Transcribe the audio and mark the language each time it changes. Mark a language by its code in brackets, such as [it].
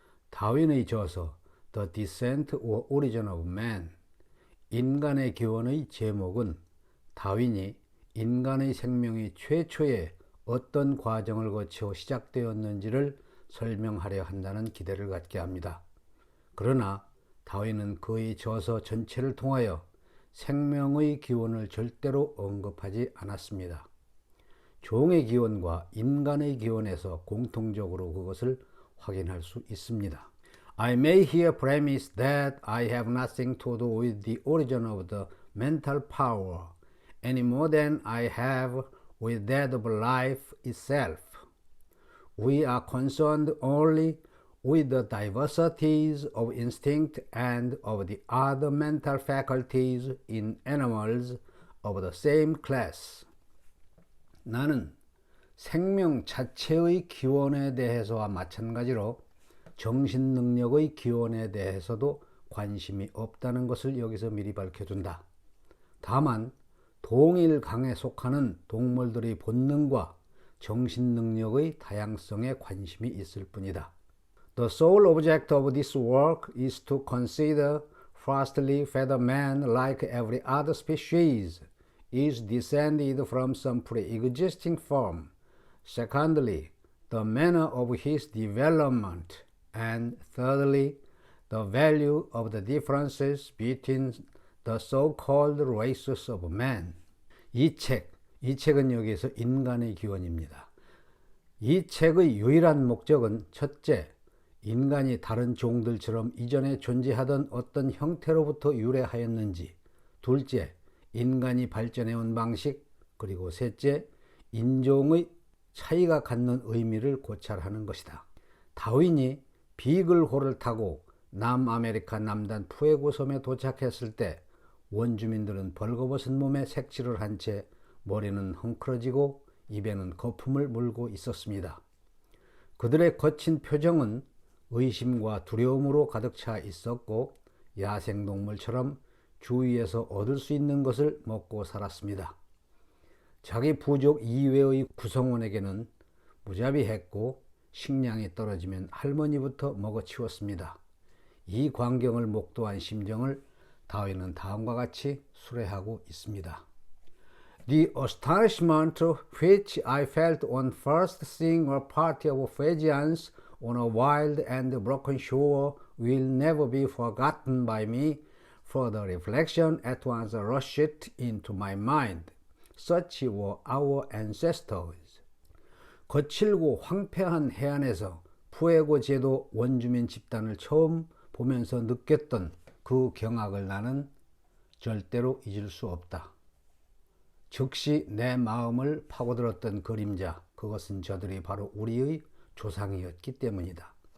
[ko] 다윈의 저서 The Descent or Origin of Man, 인간의 기원의 제목은 다윈이 인간의 생명이 최초에 어떤 과정을 거쳐 시작되었는지를 설명하려 한다는 기대를 갖게 합니다. 그러나 다윈은 그의 저서 전체를 통하여 생명의 기원을 절대로 언급하지 않았습니다. 종의 기원과 인간의 기원에서 공통적으로 그것을 확인할 수 있습니다. [en] I may here premise that I have nothing to do with the origin of the mental power any more than I have with that of life itself. We are concerned only with the diversities of instinct and of the other mental faculties in animals of the same class. [ko] 나는 생명 자체의 기원에 대해서와 마찬가지로 정신 능력의 기원에 대해서도 관심이 없다는 것을 여기서 미리 밝혀둔다. 다만 동일 강에 속하는 동물들의 본능과 정신 능력의 다양성에 관심이 있을 뿐이다. [en] The sole object of this work is to consider, firstly, whether man, like every other species, is descended from some pre-existing form. Secondly, the manner of his development. And thirdly, the value of the differences between the so-called races of man. [ko] 이 책은 여기에서 인간의 기원입니다. 이 책의 유일한 목적은 첫째, 인간이 다른 종들처럼 이전에 존재하던 어떤 형태로부터 유래하였는지, 둘째, 인간이 발전해온 방식, 그리고 셋째, 인종의 차이가 갖는 의미를 고찰하는 것이다. 다윈이 비글호를 타고 남아메리카 남단 푸에고 섬에 도착했을 때 원주민들은 벌거벗은 몸에 색칠을 한 채 머리는 헝클어지고 입에는 거품을 물고 있었습니다. 그들의 거친 표정은 의심과 두려움으로 가득 차 있었고 야생동물처럼 주위에서 얻을 수 있는 것을 먹고 살았습니다. 자기 부족 이외의 구성원에게는 무자비했고 식량이 떨어지면 할머니부터 먹어치웠습니다. 이 광경을 목도한 심정을 다윈은 다음과 같이 수레하고 있습니다. [en] The astonishment which I felt on first seeing a party of Fijians on a wild and broken shore will never be forgotten by me. Further reflection at once rushed into my mind. Such were our ancestors. [ko] 거칠고 황폐한 해안에서 푸에고 제도 원주민 집단을 처음 보면서 느꼈던 그 경악을 나는 절대로 잊을 수 없다. 즉시 내 마음을 파고들었던 그림자, 그것은 저들이 바로 우리의 조상이었기 때문이다.